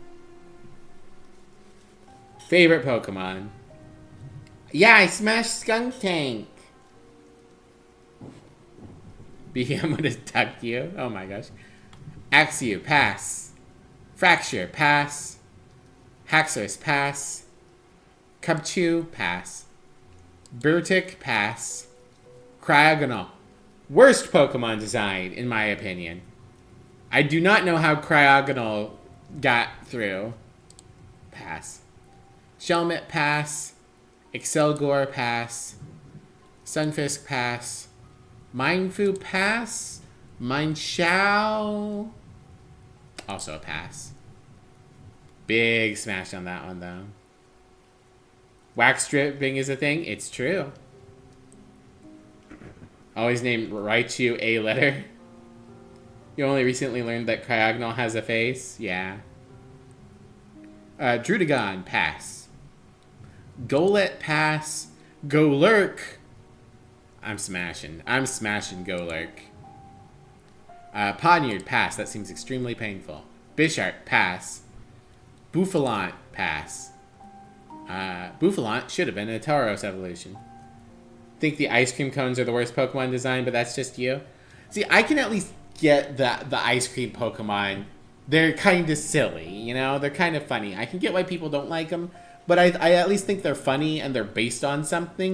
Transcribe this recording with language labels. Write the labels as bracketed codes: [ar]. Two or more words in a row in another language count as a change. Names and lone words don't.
[en] Favorite Pokemon. Yeah, I smashed Skunk Tank. BM would have tucked you. Oh my gosh. Axew, pass. Fracture, pass. Haxorus, pass. Cubchoo, pass. Burtic, pass. Cryogonal. Worst Pokemon design, in my opinion. I do not know how Cryogonal got through. Pass. Shelmet, pass. Excelgor, pass. Sunfisk, pass. Mindfu, pass. Mindshao, also a pass. Big smash on that one, though. Wax stripping is a thing. It's true. Always name Raichu a letter. You only recently learned that Cryogonal has a face? Yeah. Drudagon, pass. Golett, pass. Golurk. I'm smashing Golurk. Ponyard, pass. That seems extremely painful. Bisharp, pass. Bouffalant, pass. Bouffalant should have been a Tauros evolution. Think the ice cream cones are the worst Pokemon design, but that's just you. See, I can at least get the ice cream Pokemon. They're kind of silly, you know? They're kind of funny. I can get why people don't like them, but I at least think they're funny and they're based on something.